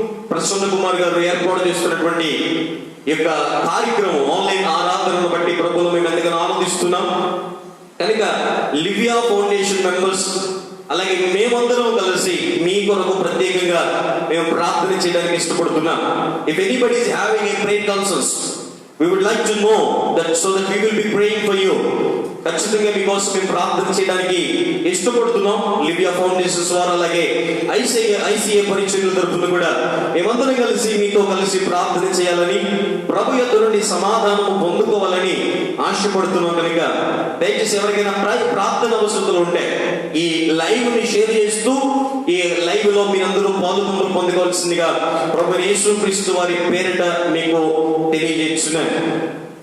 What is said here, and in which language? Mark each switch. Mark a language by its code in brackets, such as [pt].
[te] ప్రసన్న కుమార్ గారు ఏర్పాటు చేస్తున్నటువంటి ఈ యొక్క కార్యక్రమం ఆన్లైన్ ఆరాధనను బట్టి ప్రభువును మేము ఎంతగానో ఆనందిస్తున్నాం. కనుక లివియా ఫౌండేషన్ మెంబర్స్ అలాగే మేమందరం కలిసి మీ కొరకు ప్రత్యేకంగా మేము ప్రార్థన చేయడానికి ఇష్టపడుతున్నాం. [en] If anybody is having a prayer concerns, we would like to know that so that we will be praying for you. [te] ఖచ్చితంగా మీకోసం మేము ప్రార్థన చేయడానికి ఇష్టపడుతున్నాం. లివియా ఫౌండేషన్ ద్వారా అలాగే ఐసిఏ పరిచర్యల తరపున కూడా మేమందరం కలిసి మీతో కలిసి ప్రార్థన చేయాలని, ప్రభు యొద్ద నుండి సమాధానం పొందుకోవాలని ఆశపడుతున్నాం. కనుక దయచేసి ఎవరికైనా ప్రార్థన అవసరతలు ఉంటే ఈ లైవ్ ని షేర్ చేస్తూ ఈ లైవ్ లో మీరందరూ పాల్గొంటూ పొందుకోవాల్సిందిగా ప్రభు యేసుక్రీస్తు వారి పేరిట మీకు తెలియజేస్తున్నాను.